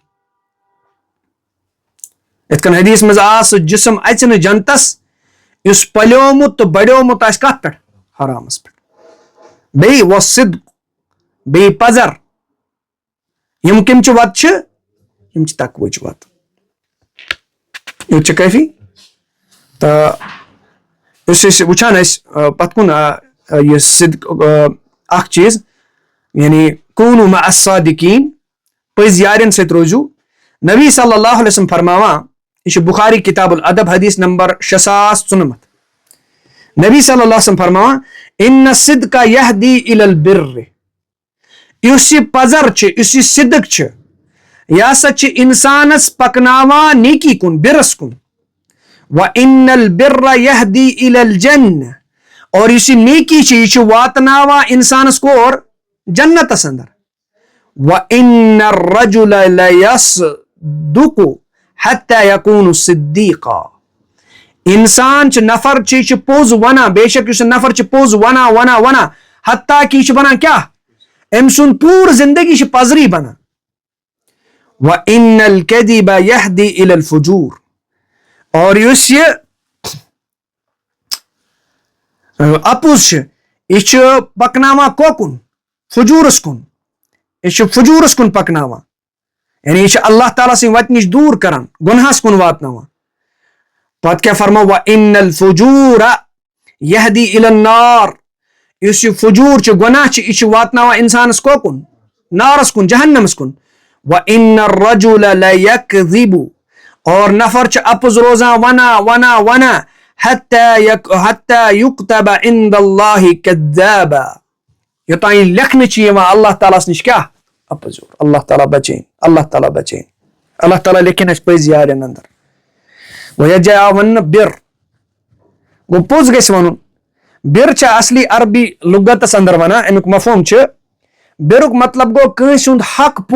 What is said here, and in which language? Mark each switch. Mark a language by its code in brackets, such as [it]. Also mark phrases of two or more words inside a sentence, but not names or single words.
[ks] یِتھ کٔنۍ حدیث منٛز سُہ جسم اژِ نہٕ جنتس یُس پلیومُت تہٕ بڑیومُت آسہِ کتھ پٮ۪ٹھ حرامس پٮ۪ٹھ بیٚیہِ وصدق بیٚیہِ پزر یِم کمچہِ وتہٕ چھِ یِم چھِ تقوٕچ وتہٕ یوٚت چھِ کٲفی تہٕ یُس أسۍ وٕچھان ٲسۍ پتھ کُن یہِ صدق اکھ چیٖز یعنی [ar] کوٗنوٗ مع الصادقیٖن [ks] پٔزۍ یارٮ۪ن سۭتۍ روٗزِو نبی [ar] صلی اللہ علیہ وسلم [ks] فرماوان یہ بخاری کتاب الادب حدیث نمبر 6094 نبی [ar] صلی اللہ علیہ وسلم [ks] فرماوان [ar] ان الصدق یہدی الی البر [ks] یُس یہِ پزر چھُ یُس یہِ صدق چھُ یہِ ہسا چھُ انسانس پکناوان نیکی کُن برس کُن [ar] وان البر یہدی الی الجنہ [ks] اور یُس یہِ نیکی چھِ یہِ چھُ واتناوان انسانس کور جنتس اندر [ar] وان الرجل لیصدق حتی یکون صدیقا [ks] انسان چھُ نفر چھُ یہِ چھُ پوٚز ونان بے شک یُس یہِ نفر چھُ پوٚز ونان حتیٰ کہ یہِ چھُ بنان کیاہ أمۍ سُنٛد پوٗرٕ زندگی چھِ پزرٕے بنان [ar] وان الکذب یہدی الی الفجور [ks] اور یُس یہِ اپُز چھُ یہِ چھُ پکناوان کوکُن فجوٗرس کُن یہِ چھُ فجوٗرس کُن پکناوان یعنی یہِ چھُ اللہ تعالیٰ سٕنٛدِ وتہِ نِش دوٗر کران گۄنہس کُن واتناوان پتہٕ کیاہ فرماو [ar] وان الفجور یہدی الی النار [ks] یُس یہِ فجوٗر چھُ گۄناہ چھُ یہِ چھُ واتناوان انسانس کوکُن نارس کُن جہنمس کُن [ar] وان الرجل لیکذب [ks] اور نفر چھُ اپُز روزان ونان [ar] حتی یکتب عند اللہ کذابا [ks] یوٚتام یہِ لیکھنہٕ چھِ یِوان اللہ تعالیٰ ہس نِش کیاہ اپُزور اللہ تعالیٰ بچٲیِن اللہ تعالیٰ لیکھِنۍ اسہِ پٔزۍ یارٮ۪ن اندر گوٚو یتھ جایہِ آو وننہٕ بِر گوٚو پوٚز گژھِ ونُن بِر چھِ اصلی عربی لُغتس اندر ونان امیُک مفہوم چھُ بِرُک مطلب گوٚو کٲنٛسہِ ہُنٛد حق